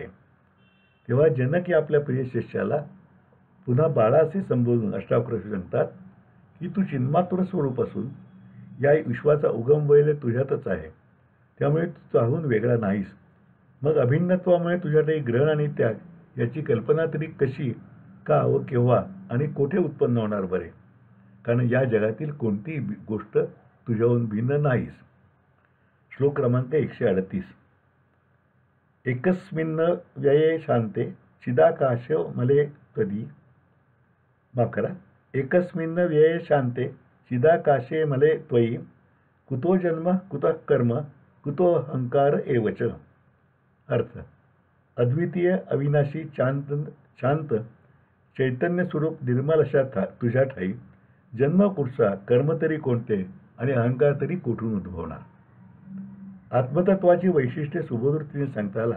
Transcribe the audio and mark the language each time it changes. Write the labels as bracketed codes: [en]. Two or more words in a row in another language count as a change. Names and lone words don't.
[mr] तेव्हा जनक या आपल्या प्रिय शिष्याला पुन्हा बाळा असे संबोधून अष्टावक्र सांगतात की तू चिन्मात्र स्वरूप असून या विश्वाचा उगम वैल तुझ्यातच आहे, त्यामुळे तू त्याहून वेगळा नाहीस. मग अभिन्नत्वामुळे तुझ्याकडे ग्रहण आणि त्याग याची कल्पना तरी कशी, का व केव्हा आणि कोठे उत्पन्न होणार बरे? कारण या जगातील कोणतीही गोष्ट तुझ्याहून भिन्न नाहीस. श्लोक क्रमांक 138. [sa] एकस्मिन् व्यये शांते चिदाकाश मले त्वयि. [mr] माफ करा. [sa] एकस्मिन् व्यये शांते चिदाकाशे मले त्वयि कुतो जन्म कुतः कर्म कुतो अहंकार एवच. [mr] अर्थ: अद्वितीय अविनाशी शांत चैतन्य स्वरूप निर्मल अशा तुझ्या ठाई जन्म कुठचा, कर्म तरी कोणते आणि अहंकार तरी कुठून उद्भवणार? आत्मतत्वाची वैशिष्ट्ये सुबोधरीतीने सांगता आला.